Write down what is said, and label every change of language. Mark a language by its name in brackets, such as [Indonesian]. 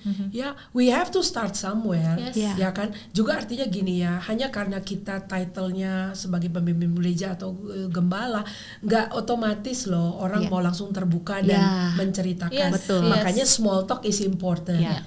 [English] Ya, we have to start somewhere. [Indonesian] Ya kan? Juga artinya gini ya, hanya karena kita title-nya sebagai pemimpin gereja atau gembala, nggak otomatis loh orang mau langsung terbuka dan menceritakan. Makanya [English] small talk is important.